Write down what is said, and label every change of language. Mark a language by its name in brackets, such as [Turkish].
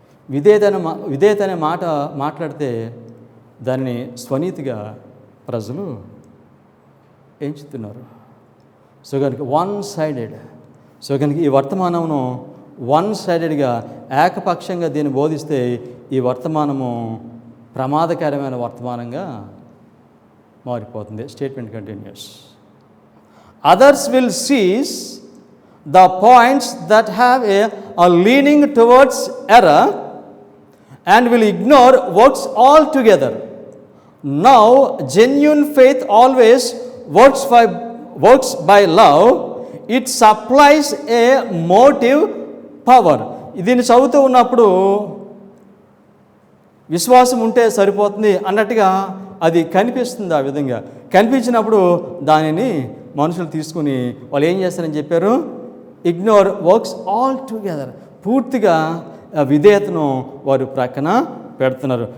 [Telugu] విధేయత అనే మాట మాట్లాడితే దాన్ని స్వనీతిగా ప్రజలు ఎంచుతున్నారు. సో కనుక [English] One sided. [Telugu] సో కనుక ఈ వర్తమానమును వన్ సైడెడ్గా ఏకపక్షంగా దీన్ని బోధిస్తే ఈ వర్తమానము ప్రమాదకరమైన వర్తమానంగా మారిపోతుంది. [English] Statement continues. Others will seize the points that have a leaning towards error and will ignore works altogether. Now, genuine faith always works by love. It supplies a motive power. [Telugu] దీన్ని చదువుతూ ఉన్నప్పుడు విశ్వాసం ఉంటే సరిపోతుంది అన్నట్టుగా అది కనిపిస్తుంది. ఆ విధంగా కనిపించినప్పుడు దానిని మనుషులు తీసుకుని వాళ్ళు ఏం చేస్తారని చెప్పారు? [English] Ignore works altogether. [Telugu] పూర్తిగా విధేయతను వారు ప్రక్కన పెడుతున్నారు.